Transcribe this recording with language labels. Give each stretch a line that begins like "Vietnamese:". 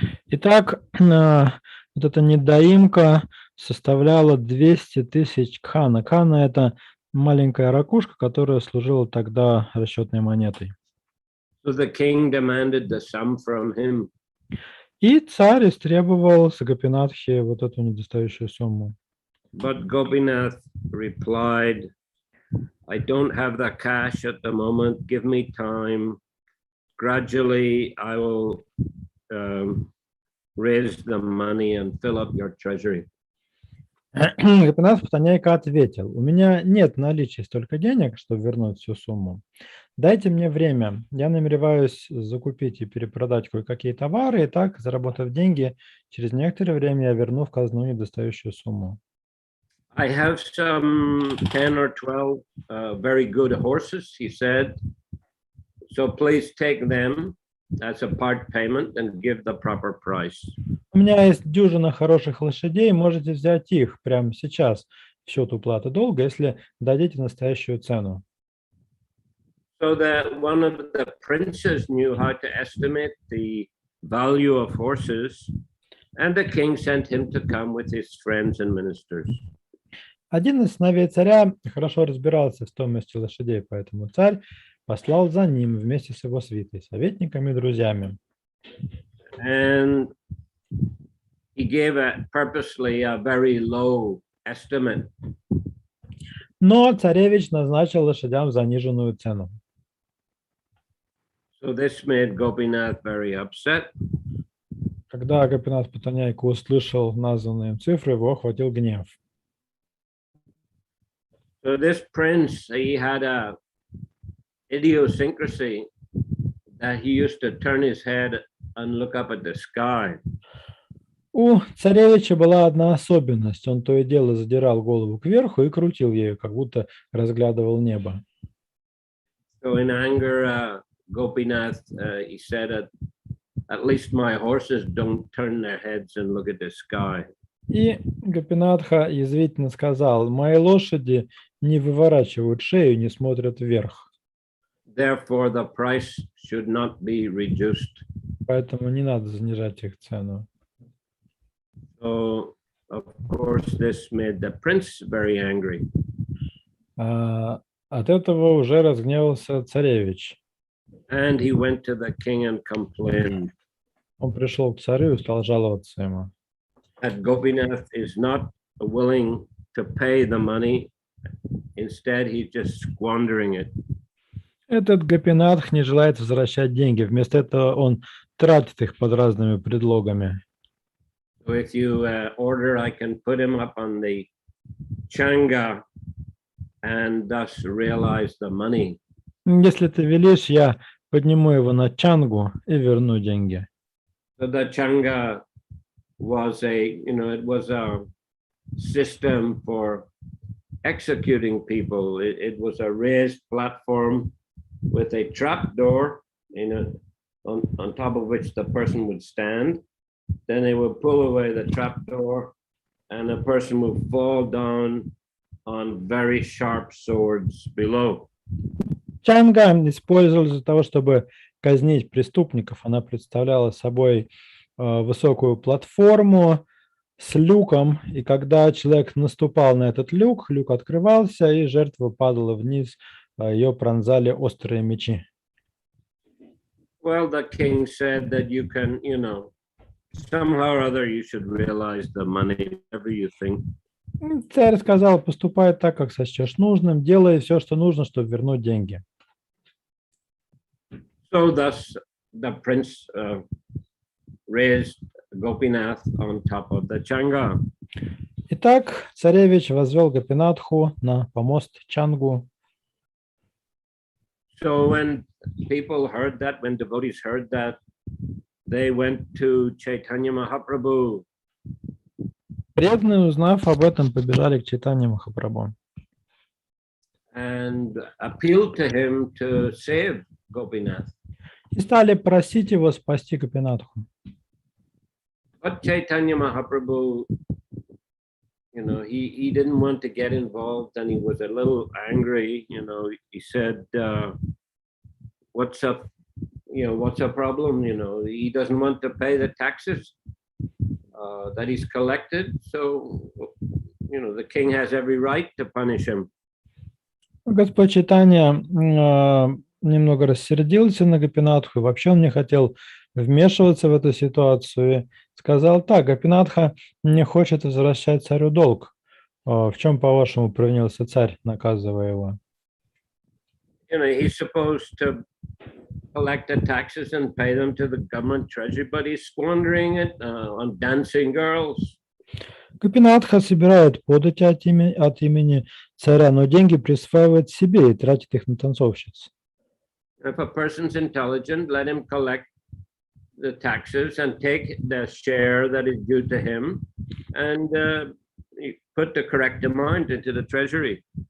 Russian: Итак, вот эта недоимка составляла 200 тысяч кхана. Кхана – это маленькая ракушка, которая служила тогда расчетной монетой.
English: So the king demanded the sum from him.
Russian: И царь истребовал с Гопинатхи вот эту недостающую сумму.
English: But Gopinath replied, I don't have the cash at the moment. Give me time. Gradually, I will raise the money and fill up your treasury.
Russian: Гопинатх Паттанайка ответил: у меня нет в наличии столько денег, чтобы вернуть всю сумму. Дайте мне время. Я намереваюсь закупить и перепродать кое-какие товары, и так, заработав деньги, через некоторое время я верну в казну недостающую сумму.
English: I have some 10 or 12 very good horses, he said. So please take them as a part payment and give the proper price.
Russian: У меня есть дюжина хороших лошадей, можете взять их прямо сейчас в счет уплаты долга, если дадите настоящую цену.
English: So that one of the princes knew how to estimate the value of horses, and the king sent him to come with his friends and ministers.
Russian: Один из сыновей царя хорошо разбирался в стоимости лошадей, поэтому царь послал за ним вместе с его свитой, советниками и друзьями.
English: And he gave purposely a very low estimate.
Russian: Но царевич назначил лошадям заниженную цену.
English: So this made Gopinath very upset.
Russian: Когда Гопинатх Паттанайка услышал названные им цифры, его охватил гнев.
English: So this prince, he had a idiosyncrasy that he used to turn his head and look up at the sky.
Russian: У царевича была одна особенность. Он то и дело задирал голову кверху и крутил ею, как будто разглядывал небо.
English: So in anger, Gopinath, he said, at least my horses don't turn their heads and look at the sky.
Russian: И Гопинатха язвительно сказал: мои лошади не выворачивают шею, не смотрят вверх.
English: Therefore, the price should not be reduced.
Russian: Поэтому не надо занижать их цену.
English: So, of course, this made the prince very angry.
Russian: От этого уже разгневался царевич.
English: And he went to the king and complained.
Russian: Он пришел к царю и стал жаловаться ему.
English: That Gopinath is not willing to pay the money. Instead, he's just squandering it.
Russian: Этот Гопинатх не желает возвращать деньги. Вместо этого он тратит их под разными предлогами.
English: So if you order, I can put him up on the changa and thus realize the money.
Russian: Если ты велишь, я подниму его на чангу и верну деньги.
English: So the changa was it was a system for executing people. It was a raised platform with a trap door, on top of which the person would stand. Then they would pull away the trap door, and the person would fall down on very sharp swords below.
Russian: Чанга использовалась для того, чтобы казнить преступников. Она представляла собой высокую платформу с люком, и когда человек наступал на этот люк, люк открывался, и жертва падала вниз, ее пронзали острые мечи.
English: Well, the king said that you can, somehow or other you should realize the money, whatever you think.
Russian: Царь сказал: поступай так, как сочтешь нужным, делай все, что нужно, чтобы вернуть деньги.
English: So thus the prince raised Gopinath on top of the changa.
Russian: Итак, царевич возвел Гопинатху на помост Чангу.
English: So when people heard that, when devotees heard that, they went to Chaitanya Mahaprabhu.
Russian: Преданные, узнав об этом, побежали к Чайтанье Махапрабху.
English: And appealed to him to save Gopinath.
Russian: И стали просить его спасти Гопинатху.
English: But Chaitanya Mahaprabhu, he didn't want to get involved, and he was a little angry. He said, "What's up? What's a problem? He doesn't want to pay the taxes that he's collected. So, the king has every right to punish him."
Russian: Господь Чайтанья немного рассердился на Гопинатху, и вообще он не хотел вмешиваться в эту ситуацию. И сказал так: Гопинатха не хочет возвращать царю долг. В чем, по-вашему, провинился царь, наказывая его?
English: He's supposed to collect the taxes and pay them to the government treasury, but he's squandering it on dancing girls.
Russian: Гопинатха собирает подати от имени царя, но деньги присваивает себе и тратит их на танцовщиц.
English: If a person's intelligent, let him collect the taxes and take the share that is due to him and put the correct amount into the treasury.